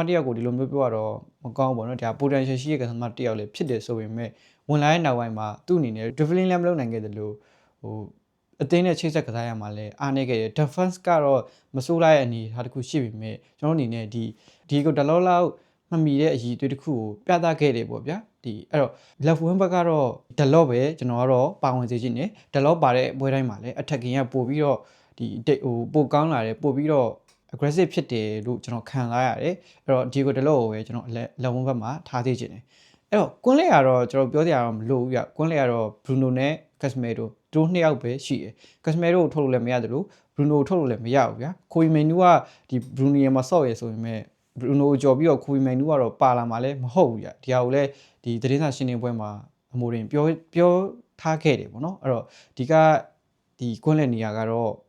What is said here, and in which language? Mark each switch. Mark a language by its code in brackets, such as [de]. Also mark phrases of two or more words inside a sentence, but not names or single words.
[my] တစ်ယောက်ကိုဒီလိုမျိုးပြောရတော့မကောင်းဘူးပေါ့နော်ဒါ potential ရှိတဲ့ကစားမတစ်ယောက်လည်းဖြစ်တယ်ဆိုပေမဲ့ဝင်လာတဲ့နောက်ပိုင်းမှာသူ့အနေနဲ့ dribbling လည်းမလုပ်နိုင်ခဲ့တယ်လို့အသင်းနဲ့ချိတ်ဆက်ကစားရမှာလဲအားနေခဲ့တယ် defense ကတော့မစိုးလိုက်အနေထားတစ်ခုရှိပေ မဲ့ကျွန်တော်အနေနဲ့ဒီကိုတလောလောက်မမီတဲ့အရေးအသွေးတစ်ခုကိုပြသခဲ့တယ်ပေါ့ဗျာအဲ့တော့ [en] left wing back [my] ကတော့ဒလော့ပဲကျွန်တော်ကတော့ပါဝင်စေချင်တယ်ဒလော့ပါ တဲ့ပွဲတိုင်းမှာလဲ attacking ကပို့ပြီးတော့ပိုကောင်းလာတယ်ပို့ပြီးတော့ aggressive ဖြစ်တယ်လို့ကျွန်တော်ခံစားရတယ်အဲ့တော့ဒီကိုဒလော့ကိုပဲကျွန် တော် [en] left wing back [my] မှာထားစေချင်တယ်အဲ့တော့ကွန်းလက်ကတော့ကျွန်တော်ပြောစရာတော့မလိုဘူးဗျကွန်းလက်ကတော့ Bruno နဲ့ Casemiro တို့နှစ်ယောက်ပဲရှိတယ် Casemiro ကိုထုတ်လို့လည်းမရတယ်လို့ Bruno ကိုထုတ်လို့လည်းမရဘူးဗျာခိုီမန်နူကဒီ Bruno ရမှာဆော့ရဆိုပေမဲ့ Bruno ကိုကြော်ပြီးတော့ခိုီမန်နူကတော့ပါလာမှာလည်းမဟုတ်ဘူးဗျာဒီဟာကိုလည်းဒီသတင်းစာရှင်းလင်းပွဲမှာအမိုရင်ပြောထားခဲ့တယ်ပေါ့နော်အဲ့တော့ဒီကွန်းလက်နေရာကတော့